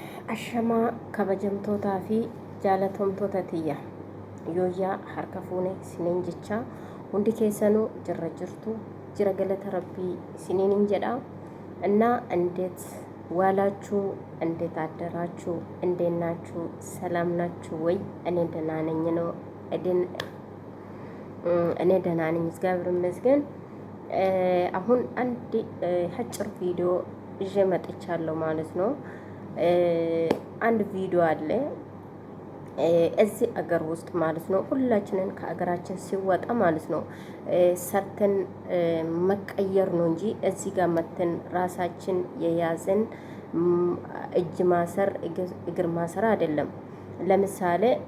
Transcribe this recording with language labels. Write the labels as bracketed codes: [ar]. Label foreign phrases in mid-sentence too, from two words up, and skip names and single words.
[om] Ashamaa kabajamtootaa fi jaalatamtoota tiyya yooyyaa harka fuune siniin jecha hundi keessanuu jirra jirtu jira galata rabbii siniin jedha [am] እና እንዴት ዋላችሁ እንዴት አደራችሁ እንዴት ናችሁ ሰላም ናችሁ ወይ እኔ ደህና ነኝ ነው እኔ ደህና ነኝ እግዚአብሔር ይመስገን አሁን አንድ አጭር ቪዲዮ ይዤ መጥቻለሁ ማለት ነው አንድ ቪዲዮ አለ እዚህ አገር ውስጥ ማለት ነው ሁላችንን ከአገራችን ሲወጣ ማለት ነው ሰርተን መቀየር ነው እንጂ እዚህ ጋር መተን ራሳችን የያዘን እጅ ማሰር እግር ማሰር አይደለም ለምሳሌ